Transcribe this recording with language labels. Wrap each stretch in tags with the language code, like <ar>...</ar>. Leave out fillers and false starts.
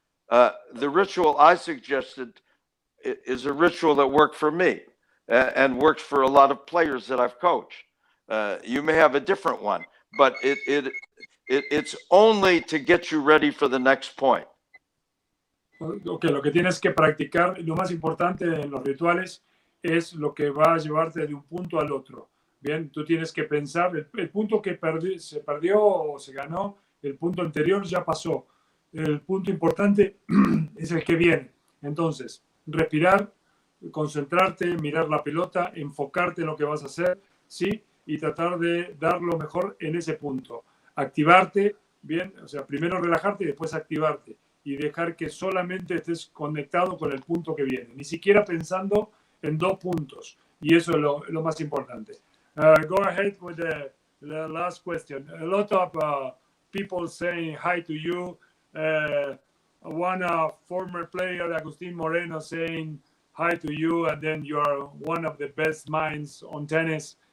<en>The ritual I suggested is a ritual that worked for me and works for a lot of players that I've coached. You may have a different one, but it's only to get you ready for the next point.</en> <es>Okay, lo que tienes que practicar, lo más importante en los rituales es lo que va a llevarte de un punto al otro. Bien, tú tienes que pensar, el punto que se perdió o se ganó, el punto anterior ya pasó. El punto importante es el que viene. Entonces, respirar, concentrarte, mirar la pelota, enfocarte en lo que vas a hacer, ¿sí? Y tratar de dar lo mejor en ese punto. Activarte, bien, o sea, primero relajarte y después activarte. Y dejar que solamente estés conectado con el punto que viene. Ni siquiera pensando en 2 puntos. Y eso es lo más importante.</es> <en>Go ahead with the last question. A lot of people saying hi to you. One former player, Agustin Moreno, saying hi to you. And then you are one of the best minds on tennis.</en>